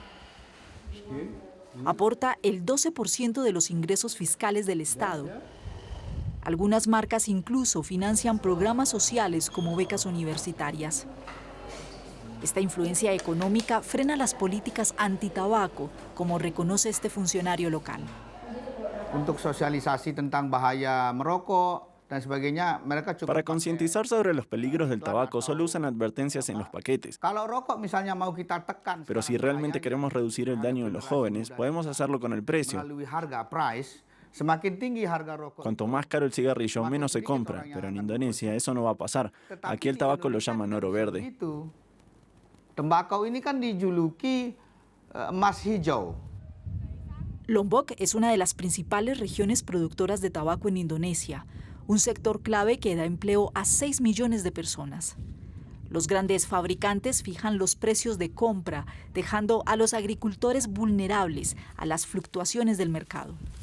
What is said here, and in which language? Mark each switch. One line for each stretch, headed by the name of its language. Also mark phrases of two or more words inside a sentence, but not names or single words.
Spanish: Aporta el 12% de los ingresos fiscales del Estado. Algunas marcas incluso financian programas sociales como becas universitarias. Esta influencia económica frena las políticas antitabaco, como reconoce este funcionario local.
Indonesian: Untuk sosialisasi tentang bahaya merokok.
Spanish: Para concientizar sobre los peligros del tabaco, solo usan advertencias en los paquetes. Pero si realmente queremos reducir el daño en los jóvenes, podemos hacerlo con el precio. Cuanto más caro el cigarrillo, menos se compra, pero en Indonesia eso no va a pasar. Aquí el tabaco lo llaman oro verde.
Indonesian: Tembakau ini kan dijuluki emas hijau.
Spanish: Lombok es una de las principales regiones productoras de tabaco en Indonesia, un sector clave que da empleo a 6 millones de personas. Los grandes fabricantes fijan los precios de compra, dejando a los agricultores vulnerables a las fluctuaciones del mercado.